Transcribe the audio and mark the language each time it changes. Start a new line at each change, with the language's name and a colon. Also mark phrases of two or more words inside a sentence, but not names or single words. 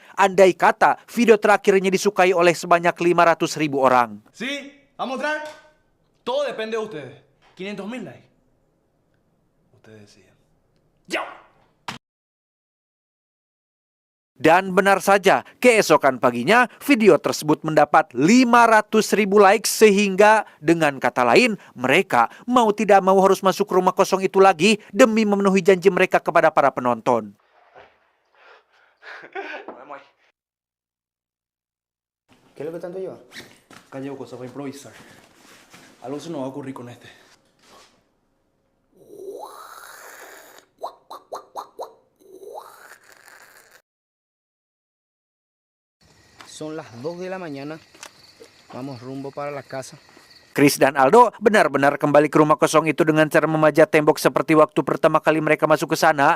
Indonesian: Andai kata video terakhirnya disukai oleh sebanyak 500.000 orang.
Spanish: ¿Sí? ¿Vamos a entrar? Todo depende de ustedes. 500.000 likes. Ustedes deciden. ¡Chao!
Indonesian: Dan benar saja, keesokan paginya video tersebut mendapat 500.000 likes sehingga dengan kata lain mereka mau tidak mau harus masuk ke rumah kosong itu lagi demi memenuhi janji mereka kepada para penonton.
Spanish: ¿Qué es lo que tanto lleva? Acá llevo cosas para improvisar. Algo se nos va a ocurrir con este. Son las 2 de la mañana. Vamos rumbo para la casa.
Indonesian: Chris dan Aldo benar-benar kembali ke rumah kosong itu dengan cara memajat tembok seperti waktu pertama kali mereka masuk ke sana.